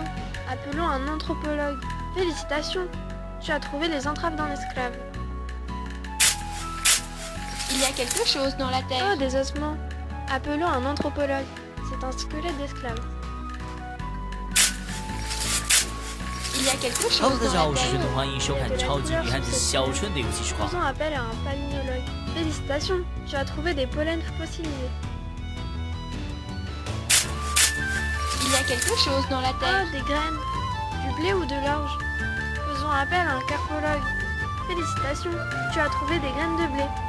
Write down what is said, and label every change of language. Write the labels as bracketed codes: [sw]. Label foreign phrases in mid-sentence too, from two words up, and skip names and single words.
[fr] Appelons un anthropologue. Félicitations, tu as trouvé les entraves d'un esclave. Il y a quelque chose dans la terre. Oh, des ossements. Appelons un anthropologue. C'est un squelette d'esclave. Il y a quelque chose [zh] Hello，大家好， [fr] dans [zh] 我 [fr] la [zh] 是 [fr] terre. [zh] 水桶，欢迎收看超级遗憾的小春的游戏实况。 [fr] Faisons appel à un palynologue. Félicitations, tu as trouvé des pollens fossilisés. Il y a quelque chose dans la Ah, terre. des graines. Du blé ou de l'orge. Faisons appel à un carpologue. Félicitations, tu as trouvé des graines de blé.